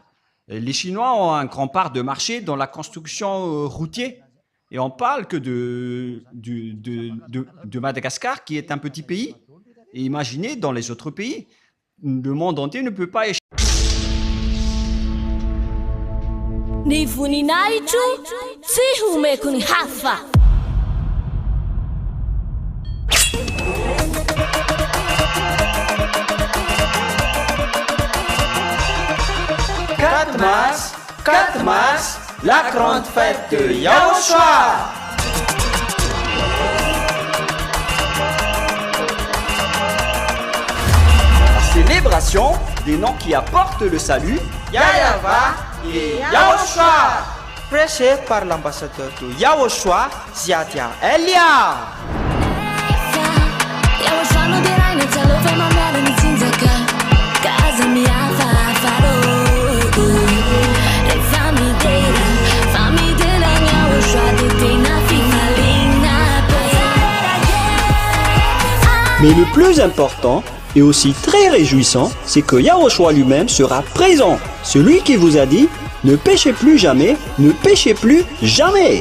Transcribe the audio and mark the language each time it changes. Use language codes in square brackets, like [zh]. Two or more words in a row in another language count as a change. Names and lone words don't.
[fr] Les Chinois ont un grand part de marché dans la construction routière. Et on parle que de Madagascar, qui est un petit pays. Et imaginez, dans les autres pays, le monde entier ne peut pas échapper. [mg] Ni voninahitro tsy homeko ny hafa. [fr] Quatre mars, la grande fête de Yahushua. La célébration des noms qui apportent le salut, Yahweh et Yahushua. Prêché par l'ambassadeur de Yahushua, Ziadia Elia. [mg] Yahushua no dirai na talofa mamela ni tsinzaka. Kaza miafa faro. [fr] Mais le plus important et aussi très réjouissant, c'est que Yahushua lui-même sera présent. Celui qui vous a dit « Ne péchez plus jamais, ne péchez plus jamais ».